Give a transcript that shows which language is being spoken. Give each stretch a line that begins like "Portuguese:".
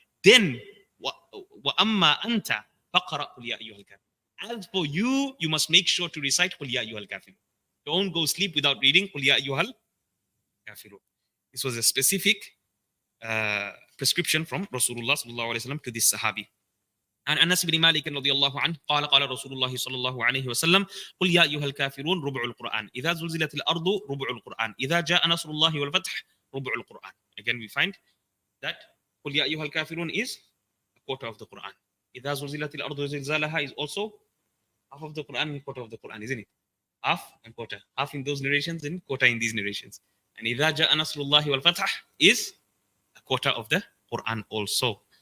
English: Then,
Arabic: wa amma anta faqra qul ya ayyuhal kafirun.
English: As for you, you must make sure to recite qul ya ayyuhal kafirun. Don't go sleep without reading qul ya ayyuhal Kafiroon. This was a specific prescription from Rasulullah sallallahu alaihi wasallam to this Sahabi.
Arabic: عن أنس بن مالك رضي الله عنه قال قال رسول الله صلى الله عليه وسلم قل يا أيها الكافرون ربع القرآن إذا زلزلت الأرض ربع القرآن إذا جاء نصر الله والفتح ربع القرآن.
English: Again we find that قل يا أيها الكافرون is a quarter of the Quran.
Arabic: إذا زلزلت الأرض زلزالها
English: is also half of the Quran and quarter of the Quran, isn't it? Half and quarter. Half in those narrations and quarter in these narrations. And إذا جاء نصر الله والفتح is a quarter of the Quran also.